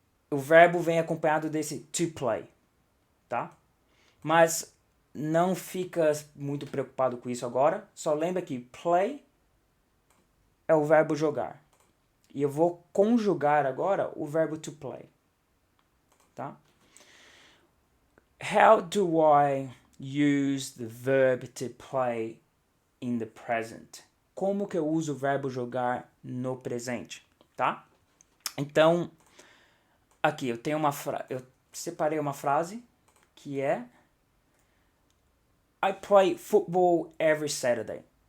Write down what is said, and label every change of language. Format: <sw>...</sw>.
<pt>O verbo vem acompanhado desse to play, tá? Mas não fica muito preocupado com isso agora. Só lembra que play é o verbo jogar. E eu vou conjugar agora o verbo to play. Tá?</pt> <en>How do I use the verb to play in the present?</en> <pt>Como que eu uso o verbo jogar no presente, tá? Então, aqui eu tenho eu separei uma frase que é</pt> <en>I play football every Saturday.</en>